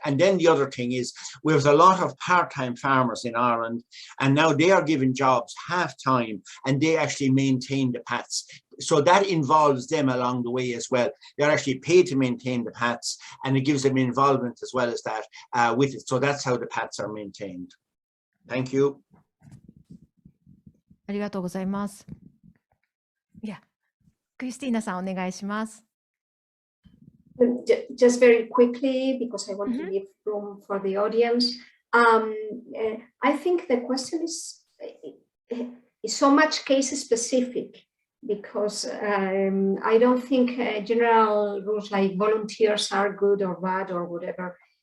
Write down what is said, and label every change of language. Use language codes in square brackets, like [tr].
[en] And then the other thing is, there's a lot of part-time farmers in Ireland, and now they are given jobs half-time, and they actually maintain the paths. So that involves them along the way as well. They're actually paid to maintain the paths, and it gives them involvement as well as that with it. So that's how the paths are maintained. Thank you. [ja] ありがとうございます。いや、クリスティーナさんお願いします。 [en] Just very quickly, because I want to leave room for the audience. I think the question is so much case specific, because I don't think general rules like volunteers are good or bad or whatever.